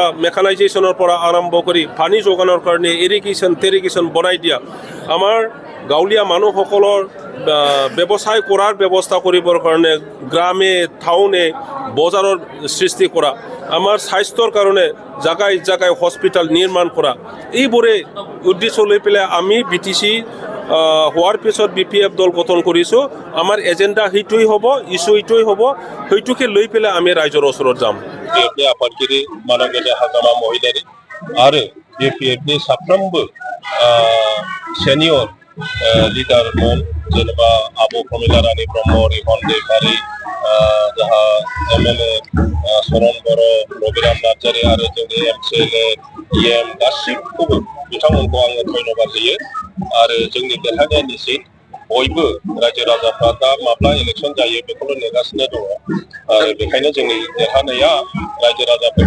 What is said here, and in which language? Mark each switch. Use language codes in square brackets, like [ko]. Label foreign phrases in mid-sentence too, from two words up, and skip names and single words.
[as] মেকানাইজেশ্যনৰ পৰা আৰম্ভ কৰি পানী যোগানৰ কাৰণে ইৰিগেশ্যন বনাই দিয়া আমাৰ গাঁৱলীয়া মানুহসকলৰ ব্যৱসায় কৰাৰ ব্যৱস্থা কৰিবৰ কাৰণে গ্ৰামে টাউনে বজাৰৰ সৃষ্টি কৰা আমাৰ স্বাস্থ্যৰ কাৰণে জাগাই হস্পিটেল নিৰ্মাণ কৰা এইবোৰে উদ্দেশ্য লৈ পেলাই আমি BTC হোৱাৰ পিছত BPF দল গঠন কৰিছোঁ আমাৰ এজেণ্ডা সেইটোই হ'ব ইস্যু এইটোই হ'ব সেইটোকে লৈ পেলাই আমি ৰাইজৰ ওচৰত যাম [brx] आफादगिरि मानगेजा हाग्रामा महिलारी आरो BPFनि साफ्रोमबो सेनियर लिडारमोन जेनेबा आब' प्रमिला रानी ब्रह्म रिहन दैमारी जाहा MLA सरन बर' रबिराम नार्जारी आरो जोंनि MCLA EM गासिबखौबो बिथांमोनखौ आङो धन्यबाद होयो आरो जोंनि देरहानायनि सिट बयबो रायजो राजाफ्रा दा माब्ला इलेक्शन जायो बेखौल' नेगासिनो दङ आरो बेखायनो जोंनि देरहानाया रायजो राजाफोरनि